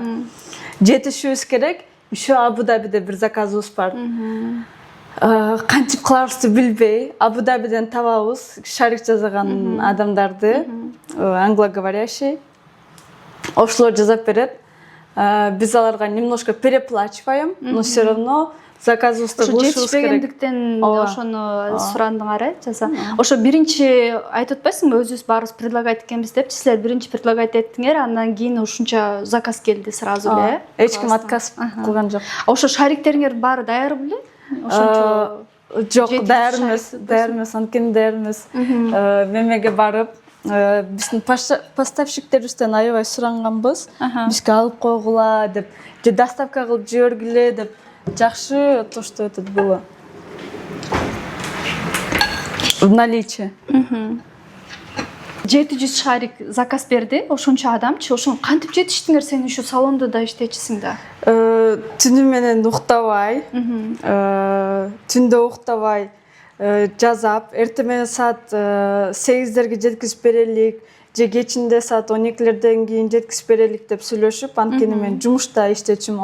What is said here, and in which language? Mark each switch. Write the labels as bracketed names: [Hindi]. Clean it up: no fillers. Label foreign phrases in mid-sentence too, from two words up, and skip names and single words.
[Kyrgyz] Жетишибиз керек. Еще Абу-Дабиде бир заказыбыз бар. Кантип кыларыбызды билбей, Абу-Дабиден табабыз шарик жазган адамдарды, англоговорящий. Ошолор жазап берет. Биз аларга [Russian] немножко переплачиваем, но все равно [Kyrgyz] заказыбызды кылышыбыз керек. Жетишпегендиктен ошону сурандыңар, жаза. Ошо биринчи айтып атпайсыңбы, өзүбүз баарыбыз предлагать экенбиз деп, силер биринчи предлагать еттиңер, андан кийин ушунча заказ келди сразу эле. Эч ким отказ кылган жок. Ошо шариктериңер баары даяр беле? Ошончо жок, даяр эмес, анткени даяр эмес. Мемеге барып, биздин поставщиктерибизден аябай суранганбыз. Бизге алып койгула деп, же доставка кылып жибергиле деп. [Russian] Жакшы то, что это было в наличии. [Kyrgyz] 700 шарик заказ берди, ошончо адамчы, ошону кантип жетиштиңер? Сен ушу салондо да иштечисиң да. Түнү менен уктабай, түндө уктабай жазап, эртең менен саат 8-дерге жеткизип берелик, же кечинде саат 12-лерден кийин жеткизип берелик деп сүйлөшүп, анткени мен жумушта иштечүмүн.